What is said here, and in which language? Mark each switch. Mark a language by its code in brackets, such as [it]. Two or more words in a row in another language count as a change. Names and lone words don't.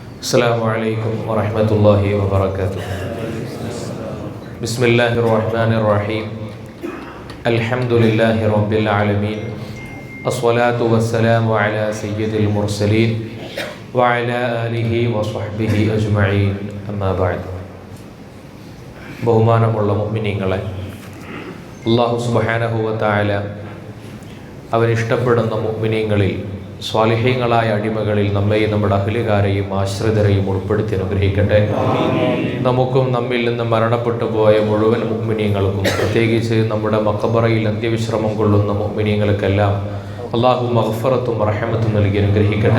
[ar] السلام عليكم ورحمة الله وبركاته. بسم الله الرحمن الرحيم. الحمد لله رب العالمين. الصلاة والسلام على سيد المرسلين وعلى آله وصحبه أجمعين. أما بعد. [ml] ബഹുമാനമുള്ള മുഅ്മിനീങ്ങളെ, [ar] الله سبحانه وتعالى [ml] അവൻ ഇഷ്ടപ്പെടുന്ന മുഅ്മിനീങ്ങളിൽ സ്വാലിഹീങ്ങളായ അടിമകളിൽ നമ്മെയും നമ്മുടെ അഹ്ലുകാരെയും ആശ്രിതരെയും ഉൾപ്പെടുത്തി അനുഗ്രഹിക്കട്ടെ. നമുക്കും നമ്മിൽ നിന്ന് മരണപ്പെട്ടു പോയ മുഴുവൻ മുഅ്മിനീങ്ങൾക്കും, പ്രത്യേകിച്ച് നമ്മുടെ മഖബറയിൽ അന്ത്യവിശ്രമം കൊള്ളുന്ന മുഅ്മിനീങ്ങൾക്കെല്ലാം അല്ലാഹു മഗ്ഫിറത്തും റഹ്മത്തും നൽകി അനുഗ്രഹിക്കട്ടെ.